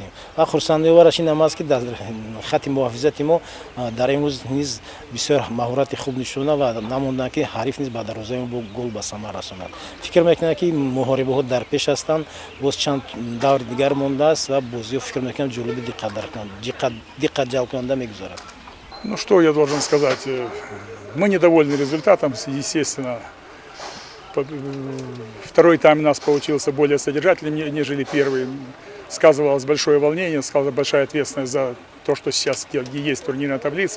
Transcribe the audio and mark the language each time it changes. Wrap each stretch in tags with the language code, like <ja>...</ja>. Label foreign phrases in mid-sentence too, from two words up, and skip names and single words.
<tg>ва хурсандиовараш ин ҳам аст ки дар хати муҳофизати мо дар имрӯз низ бисёр маҳорати хуб нишона ва намонданд ки ҳариф низ ба дарвозаи мо гол ба самар расонад. фикр мекунам ки муҳорибаҳо дар пеш ҳастанд, боз чанд даври дигар мондааст ва бозиҳо фикр мекунам ҷолиби диққат ҷалбкунанда мегузарад.</tg> <ru>Ну что я должен сказать? Мы недовольны результатом, естественно. Второй тайм у нас получился более содержательным, нежели первый. Сказывалось большое волнение, сказывалась большая ответственность за то, что сейчас есть в турнирной таблице.</ru>